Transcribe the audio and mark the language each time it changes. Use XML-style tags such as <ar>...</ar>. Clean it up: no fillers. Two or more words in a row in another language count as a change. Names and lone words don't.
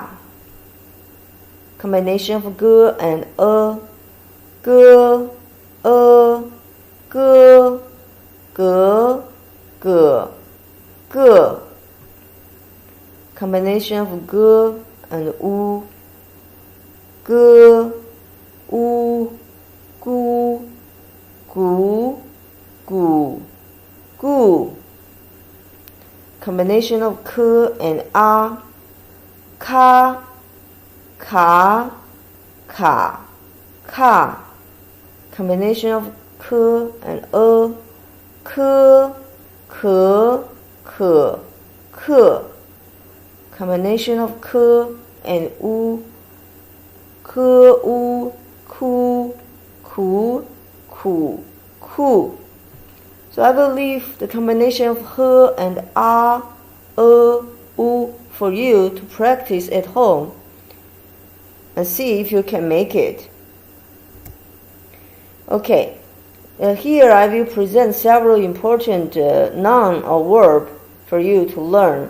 <en>Combination of g and g, g, g, g, g. Combination of g and u, g, u, gu, gu, gu, gu. Combination of k and a, ka, ka, ka, ka. Combination of k and k, k, k, k. Combination of k and u, k, u, ku, ku, ku, ku. So I will leave the combination of h and a, u for you to practice at home and see if you can make it. Okay, here I will present several important noun or verb for you to learn.</en>